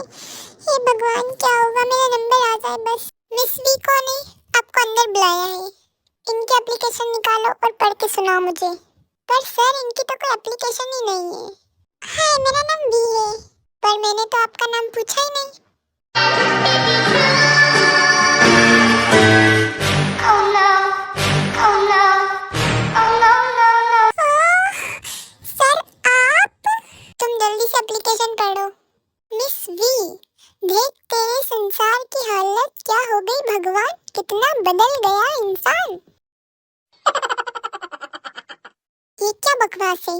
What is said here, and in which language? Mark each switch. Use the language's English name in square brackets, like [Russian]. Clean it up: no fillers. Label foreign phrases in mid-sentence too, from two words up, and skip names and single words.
[Hindi] हे भगवान क्या होगा, मेरा नंबर आ जाए बस। मिस वी कौन है? आपको अंदर बुलाया है। इनकी एप्लीकेशन निकालो और पढ़ के सुनाओ मुझे। पर सर इनकी तो कोई एप्लीकेशन ही नहीं है। हाँ मेरा नाम वी है, पर मैंने तो आपका नाम पूछा ही नहीं। [English] Oh no, oh no, oh no, no, no. [Hindi] सर आप? तुम जल्दी से एप्लीकेशन पढ़ो। मिस वी, देख तेरे संसार की हालत क्या हो गई भगवान, कितना बदल गया इंसान। ये क्या बकवास है?